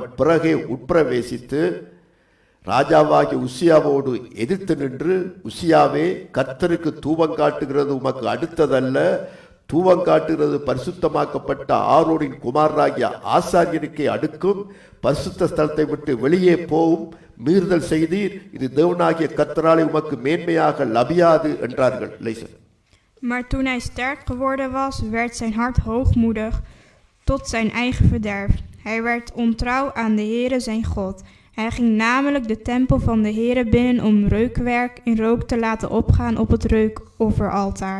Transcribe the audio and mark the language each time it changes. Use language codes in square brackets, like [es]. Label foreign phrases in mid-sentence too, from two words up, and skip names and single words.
[ta] பிறகே உட்பிரவேசித்து ராஜாவாகிய உசியாவோடு எதிர்த்து நின்று, உசியாவே, கர்த்தருக்கு தூபம் காட்டுகிறது உமக்கு அடுத்ததல்ல, தூபம் காட்டுகிறது பரிசுத்தமாக்கப்பட்ட ஆரோனின் குமாரராகிய ஆசாரியனுக்கே அடுக்கும், பரிசுத்த ஸ்தலத்தை விட்டு வெளியே போவும், மீறுதல் செய்தீர், இது தேவனாகிய கர்த்தராலே உமக்கு மேன்மையாக லபியாது என்றார்கள். லேசர். [nl] Maar toen hij sterk geworden was, werd zijn hart hoogmoedig tot zijn eigen verderf. Hij werd ontrouw aan de Heere zijn God. Hij ging namelijk de tempel van de Heere binnen om reukwerk in rook te laten opgaan op het reukofferaltaar.